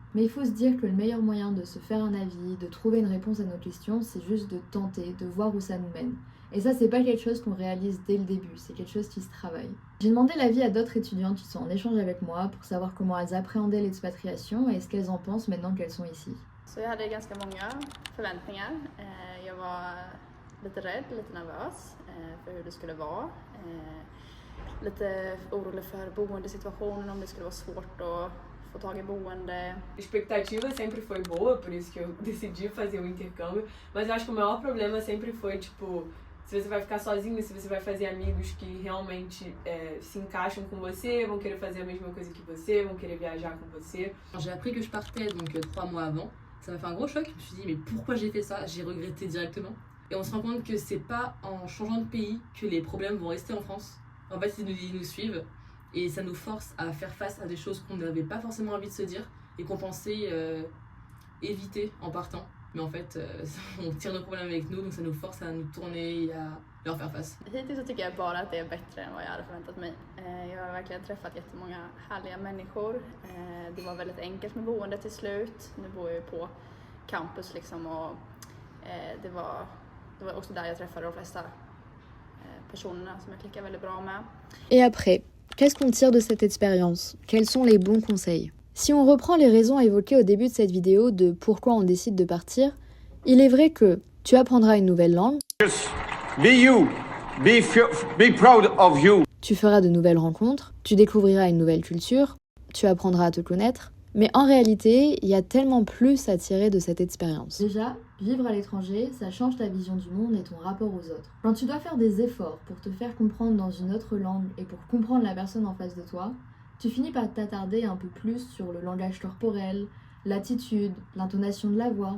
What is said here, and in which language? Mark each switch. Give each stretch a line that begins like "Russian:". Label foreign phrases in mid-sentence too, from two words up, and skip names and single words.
French: Mais il faut se dire que le meilleur moyen de se faire un avis, de trouver une réponse à nos questions, c'est juste de tenter, de voir où ça nous mène. Et ça, c'est pas quelque chose qu'on réalise dès le début, c'est quelque chose qui se travaille. J'ai demandé l'avis à d'autres étudiantes qui sont en échange avec moi pour savoir comment elles appréhendaient l'expatriation et ce qu'elles en pensent maintenant qu'elles sont ici.
Swedish: Så jag hade ganska många förväntningar. Jag var lite rädd, lite nervös för hur det skulle vara. Lite orolig för boendesituationen, om det skulle vara svårt att få tag i boende.
Portuguese: A expectativa sempre foi boa, por isso que eu decidi fazer o intercâmbio, mas eu acho que o maior problema sempre foi, tipo, se você vai ficar sozinho, se você vai fazer amigos que realmente se encaixam com você, vont querer fazer a mesma coisa que você, vont querer viajar com você.
French: J'ai appris que je partais donc 3 mois avant. Ça m'a fait un gros choc. Je me suis dit mais pourquoi j'ai fait ça? J'ai regretté directement. Et on se rend compte que c'est pas en changeant de pays que les problèmes vont rester en France. En fait, ils nous suivent et ça nous force à faire face à des choses qu'on n'avait pas forcément envie de se dire et qu'on pensait éviter en partant. Mais en fait, on tire nos problèmes avec nous, donc ça nous force à nous tourner et à leur faire face.
Swedish: Hittills så tycker jag bara att det är bättre än vad jag hade förväntat mig. Jag har verkligen träffat jättemånga härliga människor. Det var väldigt enkelt med boendet till slut. Nu bor jag ju på campus liksom och det var också där jag träffade de flesta personerna som jag klickar väldigt bra med.
French: Et après, qu'est-ce qu'on tire de cette expérience? Quels sont les bons conseils? Si on reprend les raisons évoquées au début de cette vidéo de pourquoi on décide de partir, il est vrai que tu apprendras une nouvelle langue.
English: Just be you. Be proud of you.
French: Tu feras de nouvelles rencontres, tu découvriras une nouvelle culture, tu apprendras à te connaître. Mais en réalité, il y a tellement plus à tirer de cette expérience. Déjà, vivre à l'étranger, ça change ta vision du monde et ton rapport aux autres. Quand tu dois faire des efforts pour te faire comprendre dans une autre langue et pour comprendre la personne en face de toi, tu finis par t'attarder un peu plus sur le langage corporel, l'attitude, l'intonation de la voix.